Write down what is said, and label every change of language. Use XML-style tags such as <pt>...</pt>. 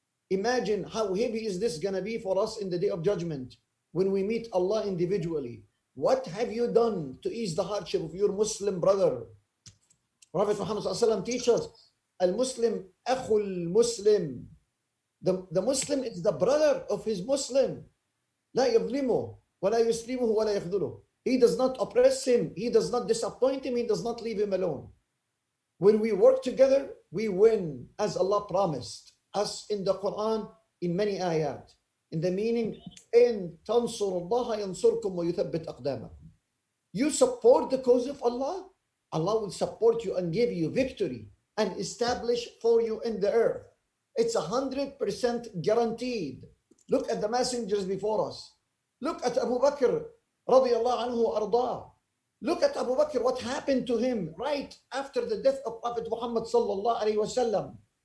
<en>Imagine how heavy is this going to be for us in the day of judgment when we meet Allah individually. What have you done to ease the hardship of your Muslim brother? Prophet Muhammad teaches us,</en> <ar>Al-Muslim akhul Muslim.</ar> <en>The Muslim is the brother of his Muslim.</en> <ar>لا يظلمه ولا يسلمه ولا يخذله.</ar> <en>He does not oppress him. He does not disappoint him. He does not leave him alone. When we work together, we win, as Allah promised us in the Quran in many ayat. In the meaning,</en> <ar>إن تنصروا الله ينصركم ويثبت أقدامكم.</ar> <en>You support the cause of Allah, Allah will support you and give you victory and establish for you in the earth. It's 100% guaranteed. Look at the messengers before us. Look at Abu Bakr radiyallahu anhu arda. Look at Abu Bakr, what happened to him right after the death of Prophet Muhammad sallallahu alaihi wasallam.</en>